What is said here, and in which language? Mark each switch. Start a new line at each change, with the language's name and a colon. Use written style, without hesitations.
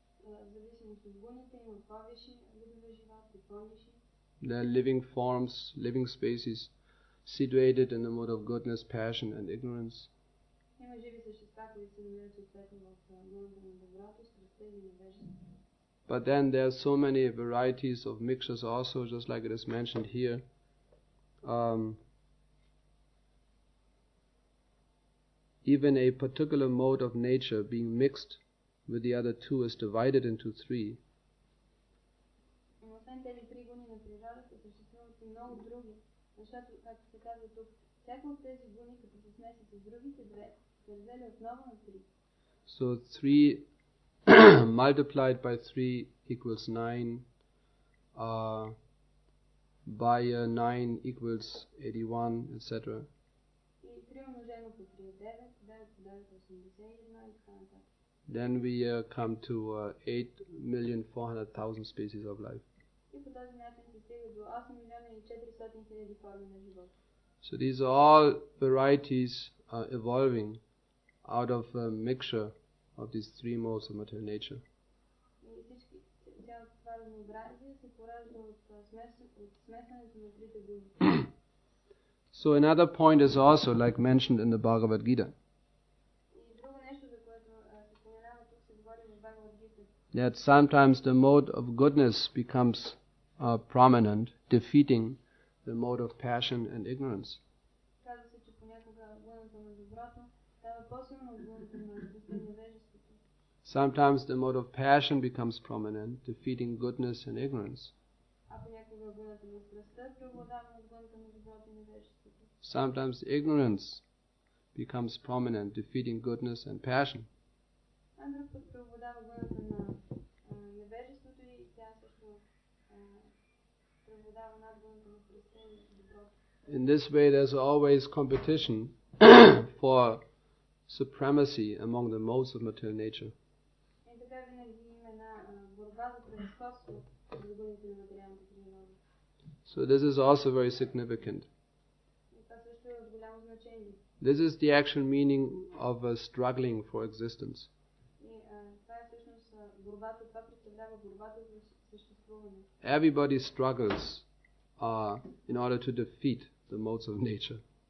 Bulgarian: в зависимост от гуните има по-висши видове живот и по-нисши.
English: There are living forms, living species situated in the mode of goodness, passion and ignorance.
Bulgarian: Има живи същества, които се намират съответно в гуната на доброто, страстта и невежеството.
English: But then there are so many varieties of mixtures also, just like it is mentioned here. Even a particular mode of nature being mixed with the other two is divided into three.
Bulgarian: Освен тези три гуни на природата, съществуват и много други, защото, както се казва тук, всяка от тези гуни, като се смеси с другите две, се разделя отново на три.
English: So 3 multiplied by 3 equals 9, by 9 equals 81, etc.
Bulgarian: И 3 умножено по 3 е 9, 9 по 9 е 81 и така нататък.
English: Then we come to 8,400,000 species of life.
Bulgarian: И по този начин се стига до 8,400,000 форми на живота.
English: So these are all varieties evolving out of a mixture of these three modes of material nature.
Bulgarian: И всички, цялото това разнообразие се поражда от смесването на трите гуни.
English: So another point is also like mentioned in the Bhagavad Gita.
Bulgarian: И друго нещо, за което се споменава тук, се говори в Бхагавад Гита.
English: That sometimes the mode of goodness becomes prominent, defeating the mode of passion and ignorance.
Bulgarian: Казва се, че понякога гуната на доброто става по-силно от гуната на страстта и невежеството.
English: Sometimes the mode of passion becomes prominent, defeating goodness and ignorance.
Bulgarian: А понякога гуната на страстта преобладава над гуната на доброто и невежеството.
English: Sometimes ignorance becomes prominent, defeating goodness and passion.
Bulgarian: А друг път преобладава гуната на невежеството и тя също преобладава над гуната на страстта и доброто.
English: In this way there's always competition for supremacy among the modes of material nature.
Bulgarian: И така винаги има една борба за превъзходство за гуните на материалната природа.
English: So this is also very significant.
Bulgarian: И това също е от голямо значение.
English: This is the actual meaning of struggling for existence.
Bulgarian: И това е всъщност борбата, това представлява борбата за съществуване.
English: Everybody struggles in order to defeat the modes of nature.